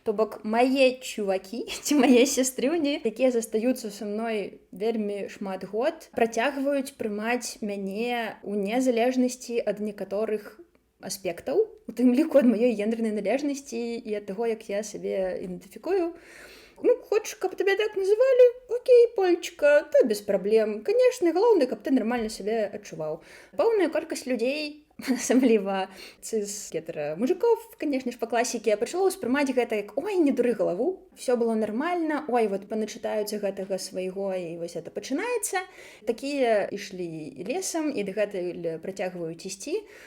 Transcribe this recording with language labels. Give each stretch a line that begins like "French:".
Belarusian: То бок мае чувакі ці мае сястрыўні, якія застаюцца са мной вельмі шмат год, працягваюць прымаць мяне ў незалежнасці ад некаторых аспектаў, у тым ліку ад маёй гендэрнай належнасці і ад таго, як я сябе ідэнтыфікую.
Russian: Хочешь, каб тебя так называли? Окей, Полечка, то без проблем. Конечно, главное, каб ты нормально себя адчуваў.
Belarusian: Пэўная колькасць людзей, асабліва цыс-гетера-мужиков, конечно ж, па класіке, пачала ўспрымаць гэта як «Ой, не дуры галаву,
Russian: все было нормально,
Belarusian: ой, вот паначытаюцца гэтага свайго, і вось это пачынаецца». Такія ішлі лесам і дагэтуль працягваюць ісці.